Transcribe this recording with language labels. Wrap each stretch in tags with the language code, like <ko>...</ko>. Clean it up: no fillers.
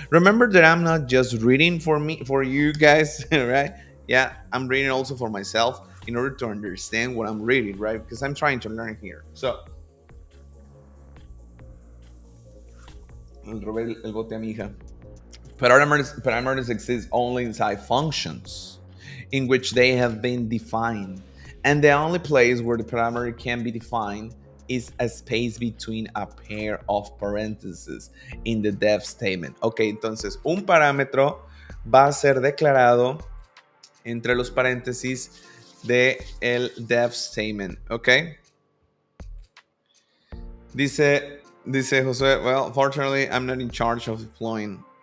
<en>Remember that I'm not just reading for you guys, right? Yeah, I'm reading also for myself in order to understand what I'm reading, right? Because I'm trying to learn here.</en> <es>So, le robé el bote a mi hija.</es> <en>Parameters exist only inside functions in which they have been defined. And the only place where the parameter can be defined is a space between a pair of parentheses in the def statement.</en> <es>Ok, entonces un parámetro va a ser declarado entre los paréntesis de el def statement. Ok.</es> <en>Dice José, well, fortunately, I'm not in charge of deployment.</en>